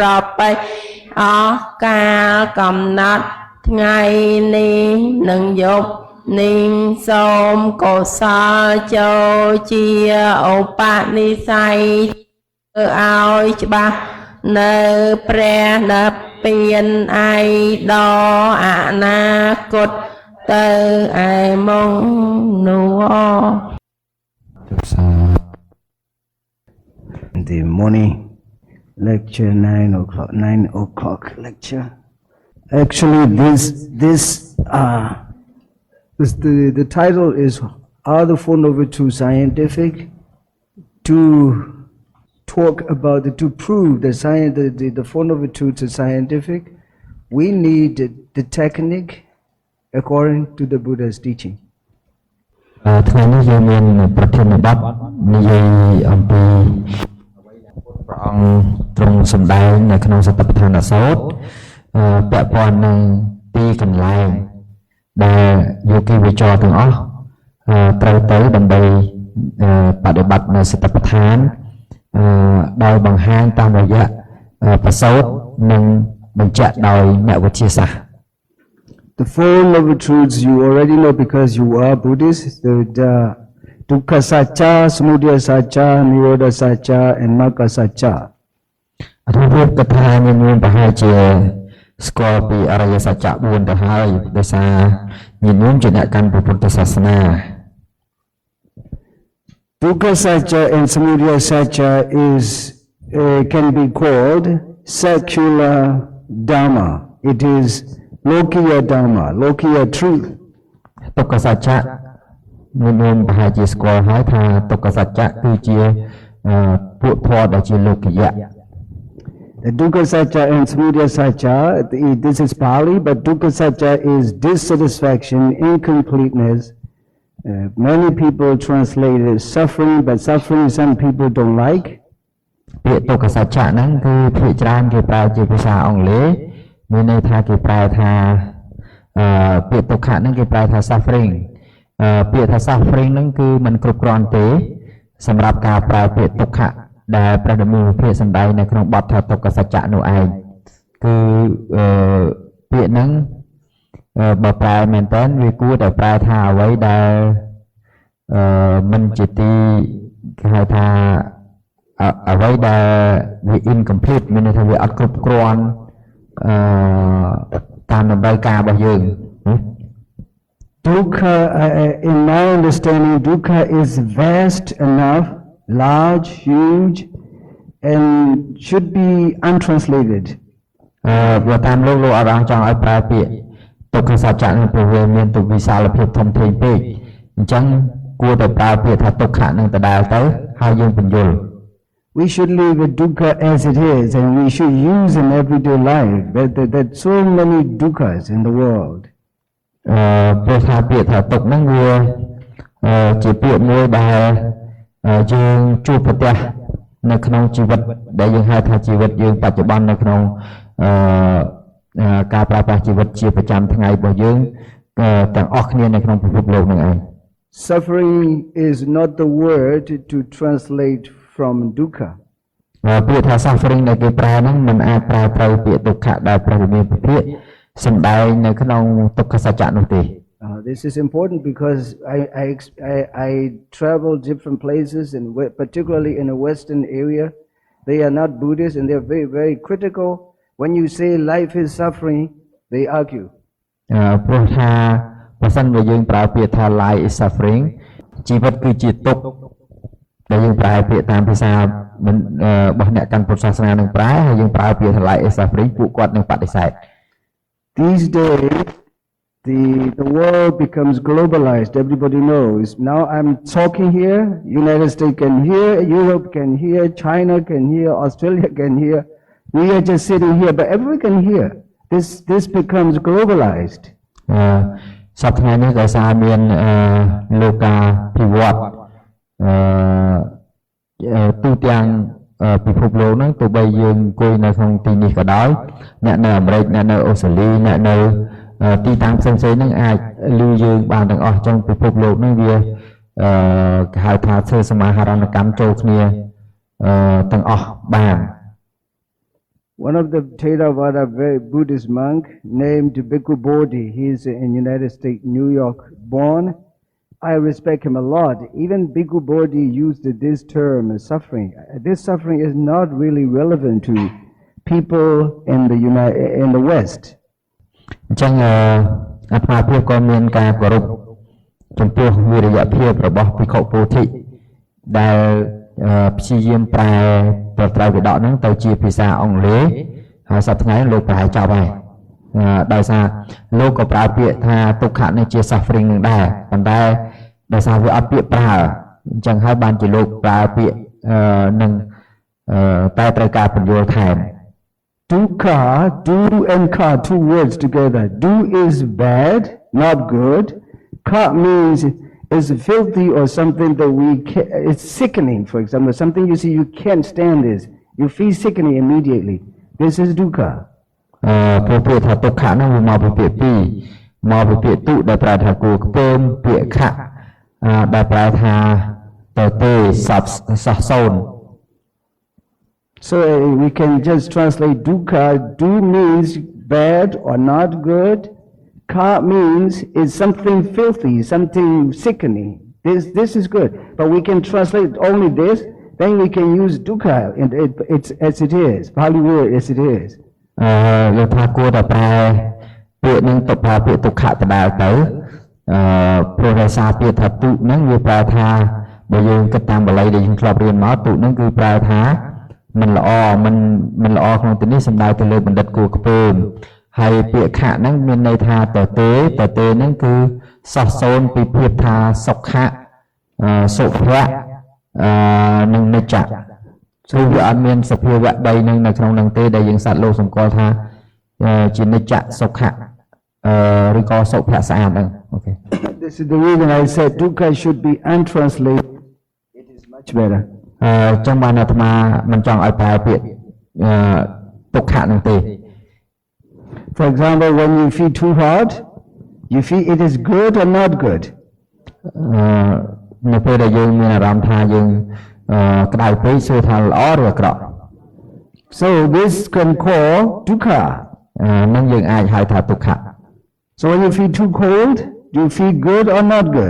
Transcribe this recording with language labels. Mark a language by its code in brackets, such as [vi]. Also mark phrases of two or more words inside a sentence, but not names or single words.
[en] อดไปออกกากำนัดไงนี้หนึ่งยกนิ่งสมโกศลโจเจียอุปนิสัยเอาฉบับเนเปรนเปลี่ยนไอดออนาคตเตอไอมงนัว The morning lecture, 9 o'clock lecture. Actually, the title is Are the Four Noble Truths Scientific? To talk about to prove the Four Noble Truths are scientific, we need the technique according to the Buddha's teaching. [km] ថ្ងៃនេះយើងមានប្រធានបទនិយាយអំពីព្រះអង្គទ្រង់សម្ដែងនៅក្នុងសតិប្បដ្ឋានសូត្រពាក់ព័ន្ធនឹងទីកន្លែងដែលយោគីវិចរទាំងអស់ត្រូវទៅដើម្បីបដិបត្តិនៅសតិប្បដ្ឋានដោយបង្ហាញតាមរយៈប្រសូតនិងបញ្ជាក់ដោយមគ្គវិទ្យាសាស្ត្រ [en] The Four Noble Truths you already know because you are Buddhist. The Dukkha Sacca, Samudaya Sacca, Nirodha Sacca, and Magga Sacca. [km] អធិរូបកថាមានប្រហែលជាស្គាល់ពីអរិយសច្ចៈ4ទៅហើយដោយសារញាតិញោមជាអ្នកកាន់ពុទ្ធសាសនា [en] Dukkha Sacca and Samudaya Sacca can be called secular Dharma. It is Lokiya Dharma, Lokiya truth. [km] ទុក្ខសច្ចៈមានប្រហែលជាស្គាល់ហើយថាទុក្ខសច្ចៈគឺជាពួកធម៌ដែលជាលោកយៈ [en] The Dukkha Sacca and Samudaya Sacca, this is Pali, but Dukkha Sacca is dissatisfaction, incompleteness. Many people translate it suffering, but suffering some people don't like. [km] ពាក្យទុក្ខសច្ចៈហ្នឹងគឺភាគច្រើនគេប្រើជាភាសាអង់គ្លេសមានន័យថាគេប្រែ ថាពាក្យទុក្ខហ្នឹងគេប្រែថា suffering ពាក្យថា suffering ហ្នឹងគឺมันគ្រប់គ្រាន់ទេសម្រាប់ការ ប្រើពាក្យទុក្ខដែលព្រះដមានភាគសម្ដែងនៅក្នុងបទថាទុក្ខសច្ចៈនោះឯងគឺពាក្យហ្នឹងបើប្រែមែនតើវាគួរតែប្រែថាអ្វីដែលមិនជាទីគេហៅថាអ្វីដែលវា incomplete មានន័យថាវាអត់គ្រប់គ្រាន់តាមតម្រូវការរបស់យើង [en] Dukkha, in my understanding, dukkha is vast enough, large, huge, and should be untranslated. [km] បើតាមលោកអរអង្គចង់ឲ្យប្រើពាក្យទុក្ខសច្ចៈនឹងព្រោះវាមានទុវិសាលភាពធំធេងពេកអញ្ចឹងគួរតែប្រើពាក្យថាទុក្ខនឹងដដែលទៅហើយយើងបញ្យល់ [en] We should live with dukkha as it is, and we should use in everyday life. There's so many dukkhas in the world. [km] ព្រោះថាពាក្យថាទុក្ខហ្នឹងវាជាពាក្យមួយដែលយើងជួបប្រទះនៅក្នុងជីវិតដែលយើងហៅថាជីវិតយើងបច្ចុប្បន្ននៅក្នុងការប្រើប្រាស់ជីវិតជាប្រចាំថ្ងៃរបស់យើងទាំងអស់គ្នានៅក្នុងពិភពលោកនេះឯង [en] Suffering is not the word to translate from dukkha. [km] ពាក្យថា suffering ដែលគេប្រើហ្នឹងមិនអាចប្រើត្រូវពាក្យទុក្ខដែលព្រះវិមានពភាកសម្ដែងនៅក្នុងទុក្ខសច្ចៈនោះទេ [en] This is important because I travel different places, and particularly in the Western area, they are not Buddhists and they are very, very critical. When you say life is suffering, they argue. [km] ព្រោះថាបើសិនបើយើងប្រើពាក្យថា [en] life is suffering [km] ជីវិតគឺជាទុក្ខដែលយើងប្រើពាក្យតាមភាសារបស់អ្នកកាន់ពុទ្ធសាសនានឹងប្រើហើយយើងប្រើពាក្យថា [en] life is suffering [km] ពួកគាត់នឹងបដិសេធ [en] These days the world becomes globalized. Everybody knows. Now I'm talking here, United States can hear, Europe can hear, China can hear, Australia can hear. We are just sitting here, but everyone can hear. This becomes globalized. [km] សប្តាហ៍នេះដោយសារមានលោកាភិវឌ្ឍទូទាំងពិភពលោកហ្នឹងទោះបីយើងអង្គុយនៅក្នុងទីនេះក៏ដោយអ្នកនៅអាមេរិកអ្នកនៅអូស្ត្រាលីអ្នកនៅទីតាំងផ្សេងៗហ្នឹងអាចឮយើងបានទាំងអស់trongពិភពលោកហ្នឹងវាគេហៅថាធ្វើសមាហរណកម្មចូលគ្នាទាំងអស់បាន [en] One of the Theravada very Buddhist monk named Bhikkhu Bodhi, he is in United States, New York born. I respect him a lot. Even Bhikkhu Bodhi used this term, suffering. This suffering is not really relevant to people in the West. [km] អញ្ចឹងអាត្មាភាពក៏មានការគោរពចំពោះវិរិយភាពរបស់ភិក្ខុពោធិដែលព្យាយាមប្រែប្រត្រូវវិដកហ្នឹងទៅជាភាសាអង់គ្លេសហើយសប្តាហ៍ថ្ងៃលោកប្រែចប់ហើយដោយសារលោកក៏ប្រើពាក្យថាទុក្ខនេះជា suffering នឹងដែរប៉ុន្តែដោយសារវាអត់ពាក្ยប្រើអញ្ចឹងហើយបានជាលោកប្រើពាក្យនឹងតែត្រូវការពន្យល់ថែម [en] Dukkha, do and ka, two words together. Do is bad, not good. Ka means is filthy or something that it's sickening, for example. Something you see you can't stand this. You feel sickening immediately. This is dukkha. [km] ពាក្យថាទុក្ខហ្នឹងវាមកពីពាក្យពីរមកពីពាក្យទុដែលប្រែថាគួរខ្ពើមពាក្យខៈដែលប្រែថាទៅទេសោះសូន្យ [en] So we can just translate dukkha. Do means bad or not good. Ka means is something filthy, something sickening. This is good. But we can translate only this, then we can use dukkha it's as it is, Pali word as it is. [km] លោកថាគួរតែប្រែពាក្យនឹងទៅប្រើពាក្យទុក្ខដដែលទៅព្រោះដោយសារពាក្យថាទុហ្នឹងវាប្រែថាបើ យើងគិតតាមបាលីដែលយើងធ្លាប់រៀនមកទុហ្នឹងគឺប្រែថាមិនល្អមិនល្អក្នុងទីនេះសំដៅទៅលើបណ្ឌិតគួរខ្ពើមហើយពាក្យខៈហ្នឹងមានន័យថាតទេហ្នឹងគឺសោះសូន្យពីភាពថាសុខៈសុភៈនិងនិច្ចៈគឺវាអត់មានសភាវៈ3នឹងនៅក្នុងនឹងទេដែលយើងសត្វលោកសម្គាល់ថាជានិច្ចៈសុខៈឬក៏សុភៈស្អាតហ្នឹងអូខេ [en] This is the reason I said dukkha should be untranslated. It is much better. [km] ចឹងបានអាត្មាមិនចង់ឲ្យប្រើពាក្យទុក្ខៈហ្នឹងទេ [en] For example, when you feel too hot, you feel it is good or not good. [km] នៅពេលដែលយើងមានអារម្មណ៍ថាយើងក្តៅពេកសួរថាល្អឬអាក្រក់ [en] So this can call dukkha. [km] នឹងយើងអាចហៅថាទុក្ខៈ [en] So when you feel too cold, do you feel good or not good?